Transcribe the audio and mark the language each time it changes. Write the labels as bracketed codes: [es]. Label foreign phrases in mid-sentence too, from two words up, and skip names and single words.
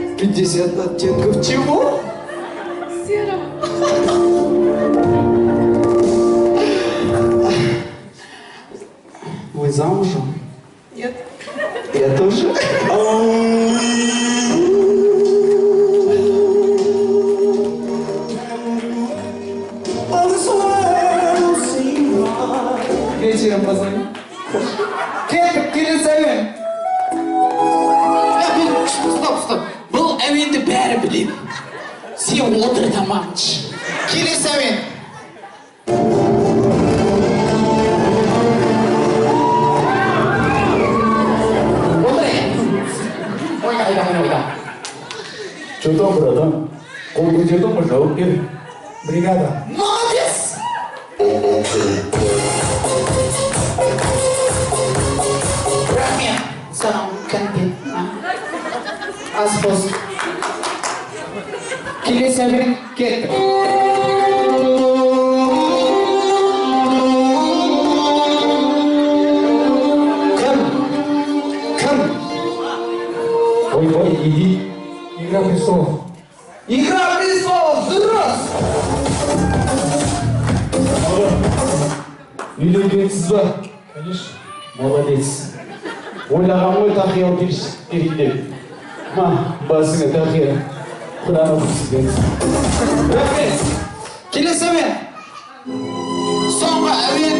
[ru] 50 оттенков чего? Вы замужем? Нет. Я тоже. Вечером позвоню. [kk] Кетіп келесің. Стоп. Бұл әуенді бәрі біледі. Сен отыр тамағын іш. Келесі әуен. Ойда. [ru] Что брата? [kk] Қол көтердің бір жауап бер. Бригада. Молодец! Рахмет. Саған кәмпит. Ас болсын. Келесі әуен кеттік. Кім? Ой, [ru] иди. Игра престолов. Игра престолов, [kk] дұрыс! Үйленгенсіз ба? [ru] Конечно. Молодец. [kk] Ойлаған ғой тақия керек деп. Басыңа тақия. Құданы құсыз. Рахмет. Келесі әуен. Соңғы әуен.